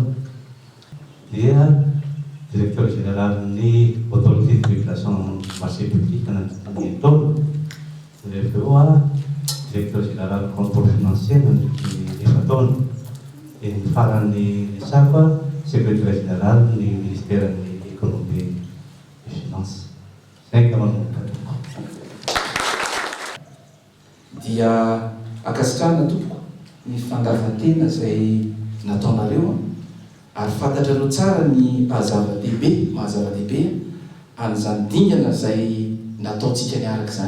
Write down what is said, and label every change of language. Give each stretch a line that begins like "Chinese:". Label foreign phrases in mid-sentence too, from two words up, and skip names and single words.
Malagasy: Dia
French: directeur général
Malagasy: ny
French: autorité de régulation marché public
Malagasy: nanodidiny taona. Rehefa eo
French: directeur général contrôle financier
Malagasy: nanodidiny efa taona. Et ny farany resako
French: secrétaire général
Malagasy: ny
French: ministère de l'économie et finances.
Malagasy: Zay ka manomboka. Dia akasitrana tompoko ny fandavan-tena izay nataonareo ary fantatrareo tsara ny mahazava-dehibe an'izany dingana izay nataontsika niaraka izany.